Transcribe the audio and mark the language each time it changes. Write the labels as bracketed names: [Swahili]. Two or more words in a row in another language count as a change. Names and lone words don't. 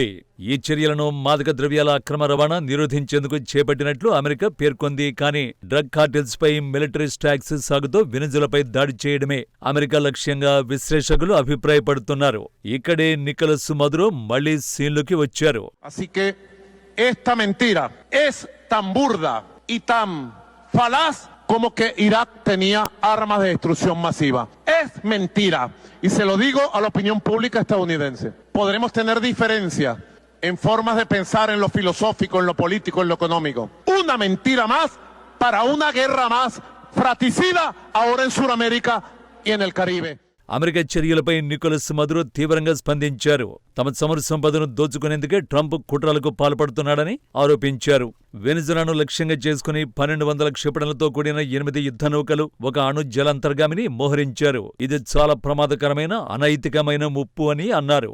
[Telugu] ఈ చర్యలను మాదక ద్రవ్యాల అక్రమ రవాణా నిరోధించేందుకు చేపట్టినట్లు అమెరికా పేర్కొంది. కానీ [English] drug cartels [Telugu] పై [English] military strikes [Telugu] సాగుతూ వెనిజులాపై దాడి చేయడమే అమెరికా లక్ష్యంగా విశ్లేషకులు అభిప్రాయపడుతున్నారు. ఇక్కడే నికోలస్ మదురో మళ్లీ సీన్లోకి వచ్చారు. [Spanish] falaz como que Irak tenía armas de destrucción masiva. Es mentira. Y se lo digo a la opinión pública estadounidense. Podremos tener diferencias en formas de pensar en lo filosófico, en lo político, en lo económico. Una mentira más para una guerra más fratricida ahora en Sudamérica y en el Caribe. [Telugu] అమెరికా చర్యలపై నికోలస్ మదురో తీవ్రంగా స్పందించారు. తమ చమురు సంపదను దోచుకునేందుకే ట్రంప్ కుట్రలకు పాల్పడుతున్నాడని ఆరోపించారు. వెనిజులాను లక్ష్యంగా చేసుకుని 1200 క్షిపణులతో కూడిన 8 యుద్ధ నౌకలు, ఒక అణు జలాంతర్గామిని మోహరించారు. ఇది చాలా ప్రమాదకరమైన, అనైతికమైన ముప్పు అని అన్నారు.